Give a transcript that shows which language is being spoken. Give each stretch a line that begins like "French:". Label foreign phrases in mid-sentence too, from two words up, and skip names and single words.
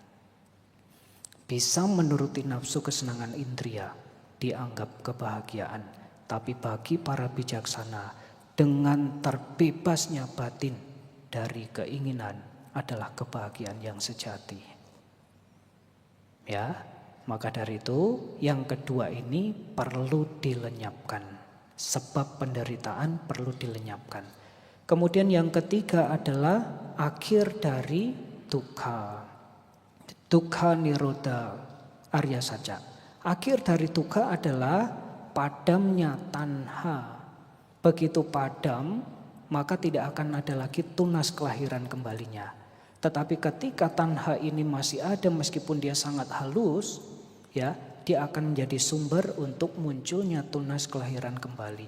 Indonesian: Bisa menuruti nafsu kesenangan indria dianggap kebahagiaan, tapi bagi para bijaksana, dengan terbebasnya batin dari keinginan adalah kebahagiaan yang sejati. Ya, maka dari itu yang kedua ini perlu dilenyapkan. Sebab penderitaan perlu dilenyapkan. Kemudian yang ketiga adalah akhir dari dukkha.
Pali: Dukkha nirodha arya saja.
Indonesian: Akhir dari dukkha adalah padamnya tanha. Begitu padam, maka tidak akan ada lagi tunas kelahiran kembalinya. Tetapi ketika tanha ini masih ada meskipun dia sangat halus, ya, dia akan menjadi sumber untuk munculnya tunas kelahiran kembali.